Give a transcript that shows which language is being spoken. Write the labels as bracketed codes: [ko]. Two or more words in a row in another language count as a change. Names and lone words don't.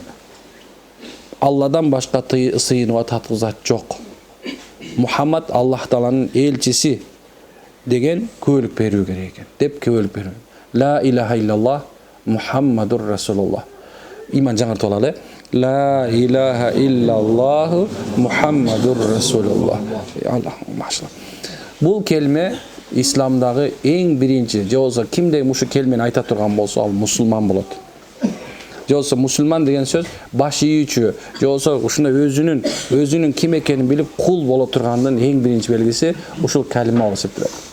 [ky] Алладан башка сыйынууга татык зат жок. Мухаммад Аллах Тааланын элчиси деген күбөлүк берүү керек экен. Деп күбөлүк берүү. [ar] لا إله إلا الله محمد رسول الله. [ky] Иман жаңыртып алалы. [ar] لا إله إلا الله محمد رسول الله. الله ما شاء الله. [ky] Бул келме исламдагы эң биринчи, же болсо кимде мушу келмени айта турган болсо, ал мусулман болот. Же болсо мусулман деген сөз баш ийүүчү, же болсо ушундай өзүнүн ким экенин билип кул боло тургандын эң биринчи белгиси ушул калима болуп эсептелет.